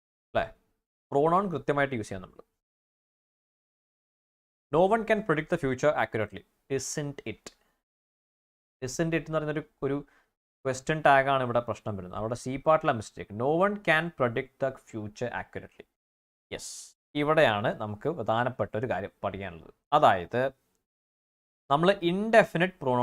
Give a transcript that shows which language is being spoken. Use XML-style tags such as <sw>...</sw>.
<ml>അല്ലേ, പ്രോണൗൺ കൃത്യമായിട്ട് യൂസ് ചെയ്യാം നമ്മൾ.</ml> <en>No one can predict the future accurately. Isn't it? Isn't it</en> <ml>എന്ന് പറയുന്നൊരു ക്വസ്റ്റ്യൻ ടാഗാണ് ഇവിടെ പ്രശ്നം വരുന്നത്. അവിടെ C പാർട്ടിലെ mistake.</ml> <en>No one can predict the future accurately.</en> <ml>Yes, ഇവിടെയാണ് നമുക്ക് പ്രധാനപ്പെട്ട ഒരു കാര്യം പഠിക്കാനുള്ളത്. അതായത് നമ്മൾ ഇൻഡെഫിനിറ്റ്</ml>